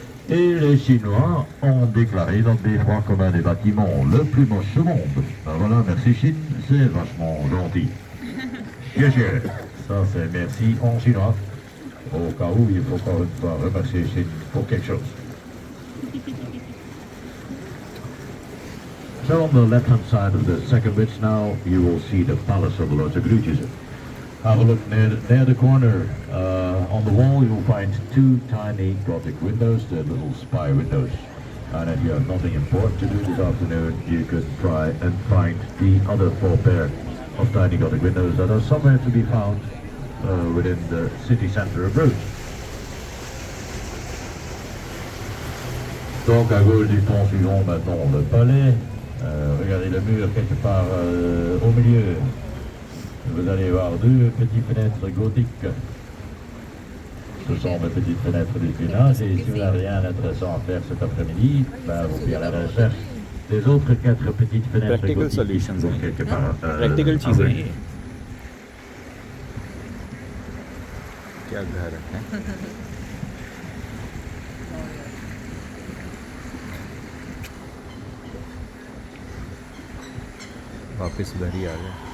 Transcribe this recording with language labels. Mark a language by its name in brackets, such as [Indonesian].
[French] Et les Chinois ont déclaré notre Beffroi comme un des bâtiments le plus moche au monde. Ben voilà, merci Chine, c'est vachement gentil. Bien sûr, ça c'est merci en chinois. Au cas où il faut encore une fois remercier Chine pour quelque chose. [English] So on the left hand side of the second bridge now, you will see the Palace of the Lords of Grieties. Have a look near the corner. On the wall you will find two tiny Gothic windows, the little spy windows. And if you have nothing important to do this afternoon, you could try and find the other four pair of tiny Gothic windows that are somewhere to be found within the city centre of Bruges. [French] Donc à gauche du pont suivant maintenant le palais. Regardez le mur quelque part au milieu. Vous allez voir deux petites fenêtres gothiques. Ce sont mes petites fenêtres d'espionnage et si vous n'avez rien d'intéressant à faire cet après-midi, ben, vous pouvez aller à la recherche des autres quatre petites fenêtres [English] Practical [French] gothiques [English] solutions [French] qui sont quelque part. [Hindi] Practical चीजें हैं ये क्या घर है वापस उधर ही आ गए